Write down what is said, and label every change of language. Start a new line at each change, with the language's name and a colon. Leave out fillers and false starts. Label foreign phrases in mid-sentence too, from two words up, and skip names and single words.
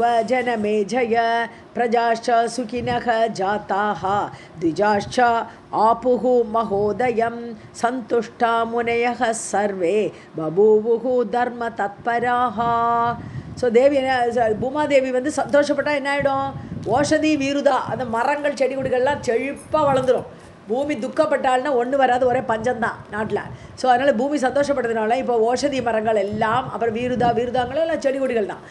Sanskrit: जनमेजय प्रजाश्च सुखिनः जाताः द्विजाश्च आपुः महोदयं सन्तुष्टा मुनयः सर्वे बभूवुः धर्मतत्पराः.
Tamil: ஸோ தேவி பூமாதேவி சந்தோஷப்பட்டா என்ன ஆகிடும்?
Sanskrit: ओषधि वीरुधा,
Tamil: அந்த மரங்கள் செடி கொடிகள்லாம் செழிப்பாக வளர்ந்துடும். பூமி துக்கப்பட்டால்னா ஒன்று வராது, ஒரே பஞ்சம்தான் நாட்டில். ஸோ அதனால் பூமி சந்தோஷப்படுறதுனால இப்போ ஓஷதி மரங்கள் எல்லாம், அப்புறம் வீருதாங்களும் எல்லாம் செடி கொடிகள் தான்.